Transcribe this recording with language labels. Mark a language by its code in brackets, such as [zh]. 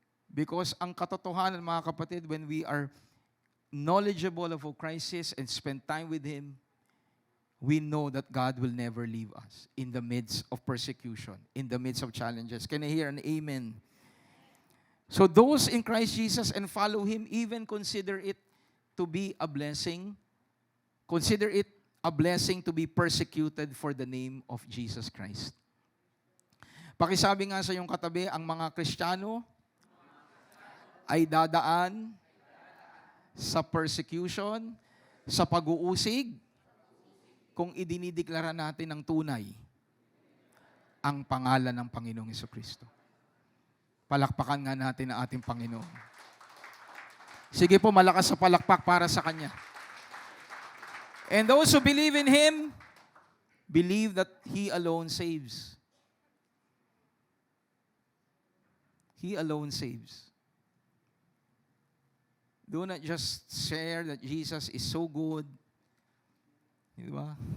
[en] Because [tl] ang katotohanan, mga kapatid, [en] when we are knowledgeable of our crisis and spend time with Him, we know that God will never leave us in the midst of persecution, in the midst of challenges. Can I hear an amen? So those in Christ Jesus and follow Him, even consider it to be a blessing. Consider it a blessing to be persecuted for the name of Jesus Christ. [tl] Pakisabi nga sa iyong katabi, ang mga Kristiyano ay dadaan sa persecution, sa pag-uusig, kung idinideklara natin ng tunay ang pangalan ng Panginoong Jesucristo. Palakpakan nga natin ang ating Panginoon. Sige po, malakas sa palakpak para sa Kanya. [en] And those who believe in Him, believe that He alone saves. He alone saves. Do not just share that Jesus is so good. [tl] Di ba?